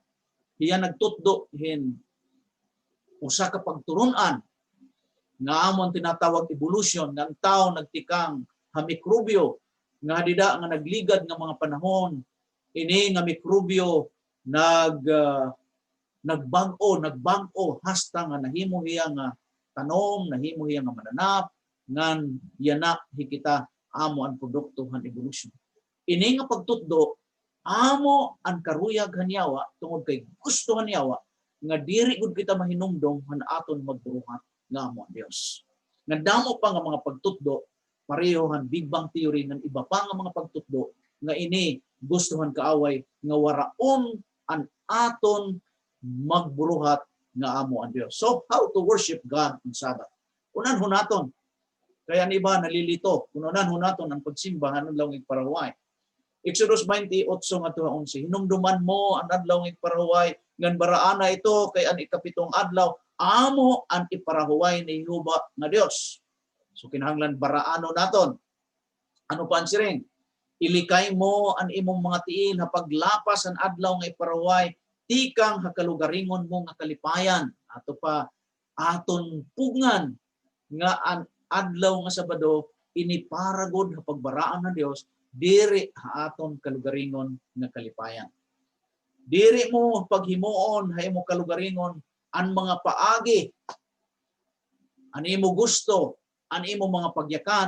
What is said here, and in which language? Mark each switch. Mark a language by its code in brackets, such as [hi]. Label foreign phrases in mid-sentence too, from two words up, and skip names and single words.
[war] Hiya nagtutdo hin usa ka pagturunan nga amon tinatawag evolution nga ang tao nagtikang ha mikrobyo nga dida nga nagligad nga mga panahon ini nga mikrobyo nagbag-o hasta nga nahimo hiya nga tanom, nahimo hiya nga mananap ngan yana hikita amo ang produkto han evolution. Ini nga pagtutdo amo ang karuyag hanyawa tungod kay gusto hanyawa nga diri gud kita mahinumdom han aton magbuhat nga amo ang Dios. Nga damo pa nga mga pagtutdo pareho han [en] Big Bang theory [war] ng iba pa nga mga pagtutdo nga ini gustuhan kaaway nga waraon ang aton magburuhat nga amo ang Dios. [en] So how to worship God on Sabbath? [war] Unan hunaton. Kaya ang iba nalilito. Unan hunaton ang pagsimba hanun lang paraway. Exodus 28 nga 11. Hinumduman mo ang adlaw ng parahuway ngan baraana ito kay ang ikapitong adlaw amo ang iparahuway ni Jehova nga Dios. So kinahanglan baraano naton. Ano pa ang siring? Ilikay mo ang imong mga tiin ha paglapas ang adlaw nga iparahuway tikang hakalugaringon mo nga kalipayan. Ato pa aton pugngan nga ang adlaw nga Sabado ini paragod ha pagbaraan ng Dios diri ha aton kalugaringon nga kalipayan. Diri mo paghimuon ha imo kalugaringon ang mga paagi, ang imo gusto, ang imo mga pagyakan.